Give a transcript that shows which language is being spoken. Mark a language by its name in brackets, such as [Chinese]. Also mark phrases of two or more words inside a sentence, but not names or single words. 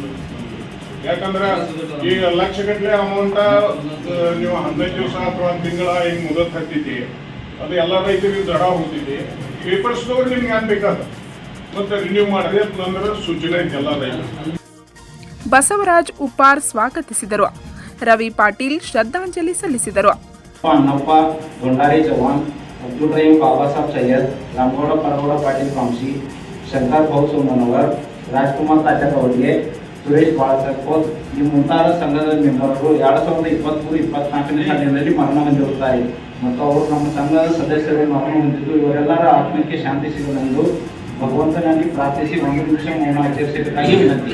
[Kannada] ಯಾಕಂದ್ರೆ ಈಗ ಲಕ್ಷಗಟ್ಟಲೆ ಅಮೌಂಟ್ ನೀವು 15 ದಿವಸ ಅಥವಾ 1 ತಿಂಗಳ ಹಿಂಗೆ ಮುದತ್ ಹತ್ತಿದ್ದಿ, ಅದು ಎಲ್ಲ ರೈತರಿಗೆ ದಡ ಹೋಗ್ತಿದ್ದಿ. ಪೇಪರ್ಸ್ ತಗೊಂಡು ನಿಮ್ಗೆ ಏನ್ ಬೇಕಾದ ಮತ್ತೆ ರಿನ್ಯೂ ಮಾಡಿದ್ರೆ ಅಂದ್ರೆ ಸೂಚನೆ ಐತೆ ಎಲ್ಲ ರೈತರು. ಬಸವರಾಜ್ ಉಪ್ಪಾರ್ ಸ್ವಾಗತಿಸಿದರು. ರವಿ ಪಾಟೀಲ್ ಶ್ರದ್ಧಾಂಜಲಿ ಸಲ್ಲಿಸಿದರು. अण्णाप्पा दोंडारे चव्हाण, अब्दुल रहीम बाबासाहेब सय्यद, रामगौಡ परगौಡ पाटील कामशी, ಶಂಕರ್ भाऊ सोमनवर, ರಾಜ್ಕುಮಾರ್ ತಾತ್ಯ ಕವಡ್ಗೆ, ಸುರೇಶ್ ಬಾಳಸರ್ಕೋತ್ ಈ ಮುಂತಾದ ಸಂಘದ ಮೆಂಬರ್ಗಳು 2023-24ನೇ ಸಾಲಿನಲ್ಲಿ ಮರಣ ಹೊಂದಿರುತ್ತಾರೆ ಮತ್ತು ಅವರು ನಮ್ಮ ಸಂಘದ ಸದಸ್ಯರು ಮರಣ ಹೊಂದಿದ್ದು ಇವರೆಲ್ಲರ ಆತ್ಮಕ್ಕೆ ಶಾಂತಿ ಸಿಗಲೆಂದು ಭಗವಂತನಲ್ಲಿ ಪ್ರಾರ್ಥಿಸಿ 1 ನಿಮಿಷ ಮೌನ ಆಚರಿಸಬೇಕಾಗಿ ವಿನಂತಿ.